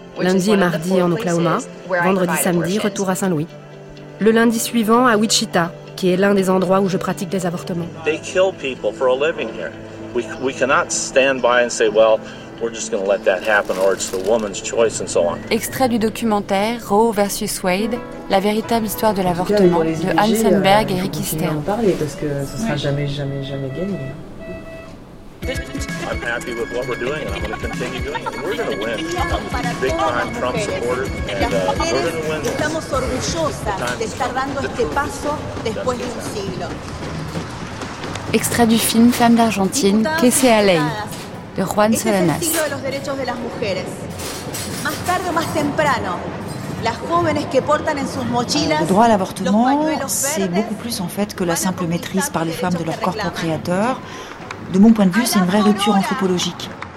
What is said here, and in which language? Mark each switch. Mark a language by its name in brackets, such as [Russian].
[French] Lundi et mardi en Oklahoma, vendredi, samedi, retour à Saint-Louis. Le lundi suivant à Wichita, qui est l'un des endroits où je pratique des avortements. [English] They kill people for a living here. We cannot stand by and say, well, we're just going to let that happen, or it's the woman's choice, and so on. [French] Extrait du documentaire Roe versus Wade, la véritable histoire de l'avortement, cas, de Hans Sandberg et Ricky Stern. On va en parler parce que ce sera jamais gagné. [English] I'm happy with what we're doing, and I'm going to continue doing it. We're going to win. I'm a big-time Trump supporter, and we're going to win this. [Spanish] Estamos orgullosas de estar dando este paso después de un siglo. [French] Extrait du film Femme d'Argentine, Que se a ley, de Juan Solanas. [Spanish] Es el siglo de los derechos de las mujeres. Más tarde o más temprano. [French] Le droit à l'avortement, c'est beaucoup plus en fait que la simple maîtrise par les femmes de leur corps procréateur. De mon point de vue, c'est une vraie rupture anthropologique.